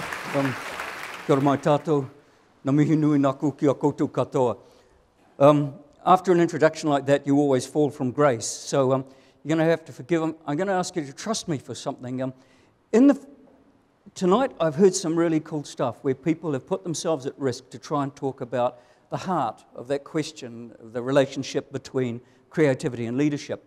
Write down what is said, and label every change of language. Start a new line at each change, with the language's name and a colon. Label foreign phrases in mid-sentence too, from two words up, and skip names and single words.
Māori: Kia ora mai tātou, na mihi nui naku ki a koutou katoa.
English: After an introduction like that, you always fall from grace. So you're going to have to forgive them. I'm going to ask you to trust me for something. Tonight, I've heard some really cool stuff where people have put themselves at risk to try and talk about the heart of that question, of the relationship between creativity and leadership.